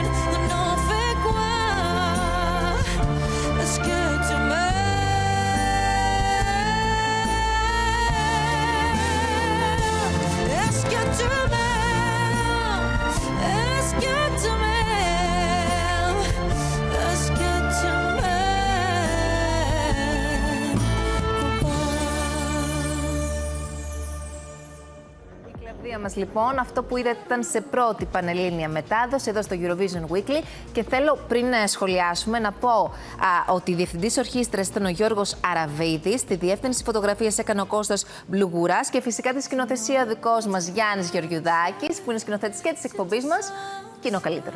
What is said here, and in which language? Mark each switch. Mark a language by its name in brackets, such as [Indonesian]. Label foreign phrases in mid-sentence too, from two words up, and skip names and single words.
[French] On en fait quoi? Est-ce que tu m'aimes? Est-ce que tu m'aimes? Est-ce que tu m'aimes? Est-ce que tu m'aimes ou pas? [Greek] Η Κλαβδία μας λοιπόν, αυτό που είδατε ήταν σε πρώτη πανελλήνια μετάδοση εδώ στο Eurovision Weekly και θέλω πριν σχολιάσουμε να πω ότι διευθυντής ορχήστρας ήταν ο Γιώργος Αραβίδης, τη διεύθυνση φωτογραφίας έκανε ο Κώστας Μπλουγουράς και φυσικά τη σκηνοθεσία ο δικός μας Γιάννης Γεωργιουδάκης που είναι σκηνοθέτης και της εκπομπής μας και είναι ο καλύτερος.